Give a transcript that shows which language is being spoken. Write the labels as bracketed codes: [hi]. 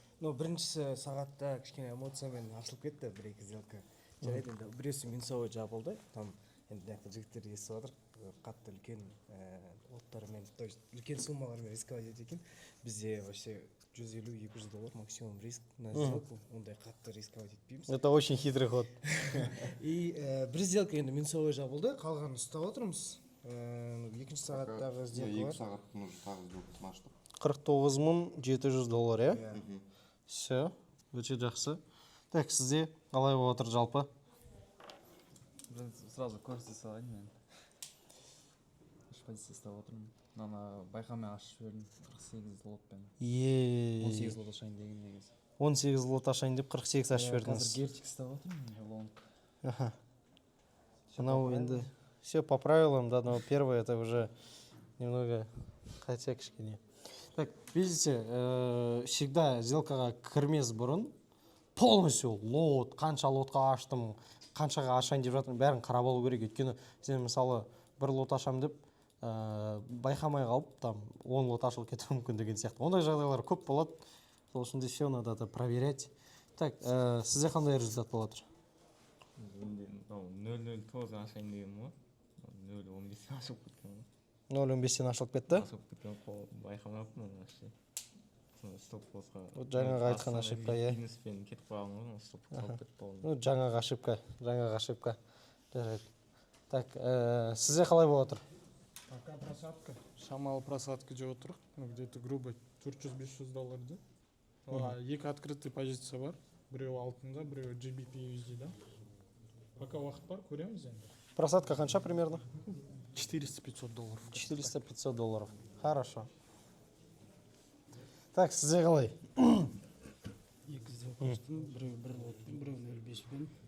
[kk] Но біріншісі сағатта кішкене эмоциямен ашылып кетті, бір-екі сделка. Жарайды, енді біреусі минусовой жабылды. Там енді мына жігіттер естіп жатыр, қатты үлкен лоттармен, [ru] то есть [kk] үлкен суммалармен рисковать етеді екен. Бізде [ru] вообще 150-200 доллар максимум риск на сделку, [kk] ондай қатты рисковать етпейміз. [ru] Это очень хитрый ход. [kk] И бір сделка енді минусовой жабылды, қалғанын ұстап отырмыз. Екінші сағаттағы сделка бар. 2 сағат тағы сделкасын аштық. 49 700 доллар, иә? [ru] Все, [kk] өте жақсы. Так, сізде қалай болып отыр жалпы? Сразу көрсете салайын мен. Үш позиция ұстап отырмын. Мына байқамай ашып жібердім 48 лотпен. 18 лот ашайын деген негізі. 18 лот ашайын деп 48 ашып жібердіңіз. Қазір герчик ұстап отырмын, лонг. Ага. Мынау енді [ru] все по правилам, да, но первое это уже немного хотя [kk] кішкене. [ru] Так, видите, всегда [kk] сделкаға кірмес бұрын [ru] полностью [kk] лот, қанша лотқа аштым, қаншаға ашайын деп жатырмын, бәрін қарап алу керек. Өйткені сен мысалы бір лот ашам деп байқамай қалып, там 10 лот ашылып кетуі мүмкін деген сияқты. Ондай жағдайлар көп болады. Сол үшін де [ru] все надо проверять. [kk] Так, сізде қандай результат болады? 0.09 ашайын деген ғой. 0.15 ашылып кеткен ғой. 0.15-тен ашылып кетті? Ашылып кеткен қол байқамаппын вообще. Стоп-лоссқа. Жаңағы айтқан ошибка, иә. Минуспен кетіп қалған ғой, стоп-лосс алып кетіп қалдым. Ну, жаңағы ошибка. Жарайды. Так, сізде қалай болып отыр? [ru] Пока просадка. [kk] Шамалы просадка жеп отыр. [ru] Где-то грубо [kk] 400-500 долларды. Екі открытый позиция бар. Біреуі алтында, біреуі GBP USD-да. Пока уақыт бар, көреміз енді. Просадка қанша примерно? [ru] 400-500 долларов. 400-500 долларов. Хорошо. [kk] Так, сізде қалай? Екі сделка аштым, біреуі 1 лотпен, біреуі 0.5-пен.